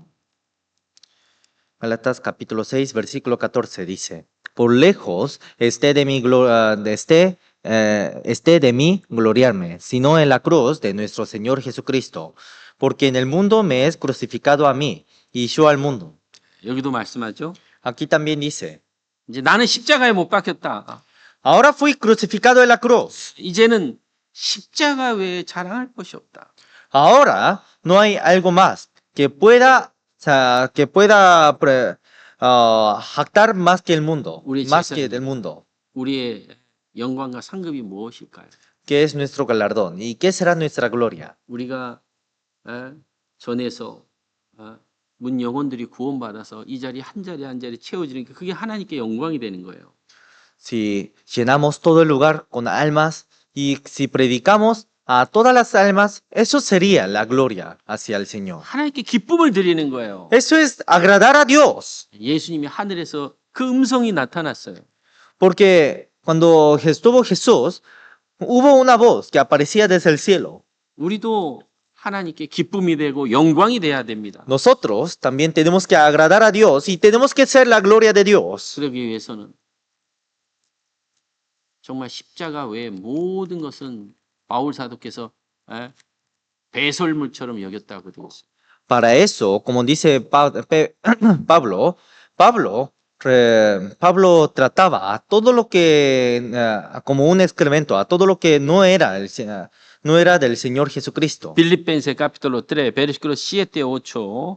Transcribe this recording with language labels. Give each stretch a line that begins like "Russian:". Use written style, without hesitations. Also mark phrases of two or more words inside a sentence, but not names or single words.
Spanish: Gálatas capítulo 6, versículo 14 dice, por lejos esté de mí gloriarme, sino en la cruz de nuestro Señor Jesucristo, porque en el mundo me es crucificado a mí y yo al mundo.
Korean: 여기도 말씀하죠.
Spanish: Aquí también dice,
Korean: 이제 나는 십자가에 못 박혔다.
Spanish: ahora fui crucificado en la cruz.
Korean: 이제는 십자가 외에 자랑할 것이 없다.
Spanish: Ahora no hay algo más que pueda jactar más que el mundo,
Korean: 우리
Spanish: más
Korean: 제사-
Spanish: que del mundo.
Korean: 우리의 영광과 상급이 무엇일까요?
Spanish: ¿Qué es nuestro galardón? ¿Y qué será nuestra gloria?
Korean: 우리가 전에서 문 영혼들이 구원받아서 이 자리 한 자리 한 자리 채워지니까 그게 하나님께 영광이 되는 거예요.
Spanish: Si llenamos todo el lugar con almas y si predicamos a todas las almas, eso sería la gloria hacia el Señor.
Korean: 하나님께 기쁨을 드리는 거예요.
Spanish: Eso es agradar a Dios.
Korean: 예수님이 하늘에서 그 음성이 나타났어요.
Spanish: Porque cuando estuvo Jesús, hubo una voz que aparecía desde el cielo.
Korean: 우리도 하나님께 기쁨이 되고 영광이 돼야 됩니다.
Spanish: Nosotros también tenemos que agradar a Dios y tenemos que ser la gloria de Dios.
Korean: 그러기 위해서는 정말 십자가 외에 모든 것은 바울 사도께서 배설물처럼 여겼다고 되어 있어요.
Spanish: Para eso, como dice Pablo, Pablo trataba a todo lo que como un excremento, a todo lo que no era del Señor Jesucristo. Filipenses capítulo 3, versículo 7, 8.